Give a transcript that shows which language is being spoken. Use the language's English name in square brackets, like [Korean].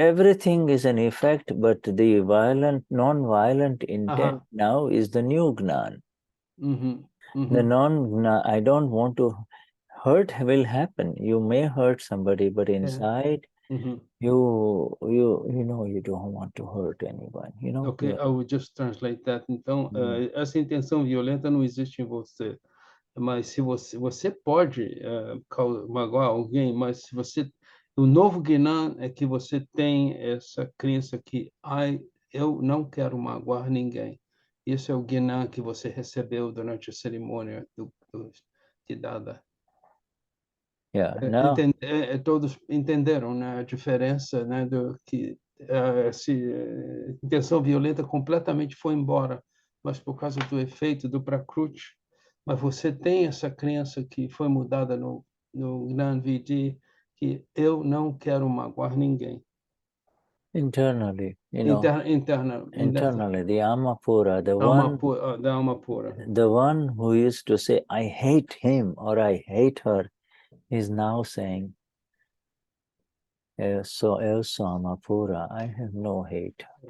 [English] Everything is an effect, but the non-violent intent now is the new Gnan. The non-Gnan, I don't want to hurt will happen. You may hurt somebody, but inside you know you don't want to hurt anyone. You know. Okay, I will just translate that. [Portuguese] Então, essa intenção violenta não existe em você. Mas se você pode magoar alguém, mas se você o novo Gnan é que você tem essa crença que eu não quero magoar ninguém. Esse é o Gnan que você recebeu durante a cerimônia de Dada. [English] Yeah, now, [Portuguese] todos entenderam, né, a diferença, né, do que essa intenção violenta completamente foi embora, mas por causa do efeito do Prakruti. Mas você tem essa crença que foi mudada no Gnani Vidi, que eu não quero magoar ninguém. [English] Internally, you know. Internally, the Amapura, the one who used to say, I hate him or I hate her, is now saying, so Amapura, I have no hate.